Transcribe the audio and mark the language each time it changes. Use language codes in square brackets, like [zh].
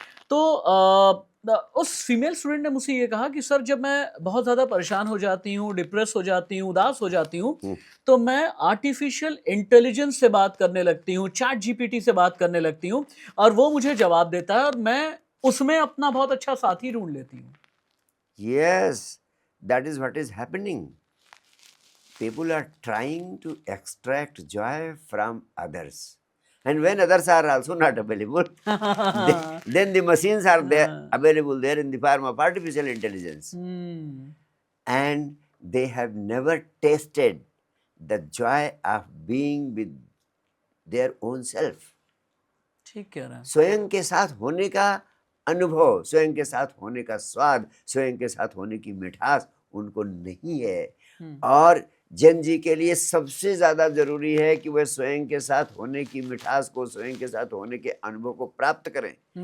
[hi] तो उस female student ने मुझसे ये कहा कि सर, जब मैं बहुत ज़्यादा परेशान हो जाती हूँ, डिप्रेस हो जाती हूँ, उदास हो जाती हूँ, तो मैं आर्टिफिशियल इंटेलिजेंस से बात करने लगती हूँ, चैट जीपीटी से बात करने लगती हूँ, और वो मुझे जवाब देता है, और मैं उसमें अपना बहुत अच्छा साथी ढूंढ लेती हूँ। [en] yes, that is what is happening. People are trying to extract joy from others. And when others are also not available, then the machines are there, available there in the form of artificial intelligence. And they have never tasted the joy of being with their own self. [hi] ठीक कह रहे हैं। स्वयं के साथ होने का अनुभव, स्वयं के साथ होने का स्वाद, स्वयं के साथ होने की मिठास उनको नहीं है। और जन जी के लिए सबसे ज्यादा जरूरी है कि वह स्वयं के साथ होने की मिठास को, स्वयं के साथ होने के अनुभव को प्राप्त करें।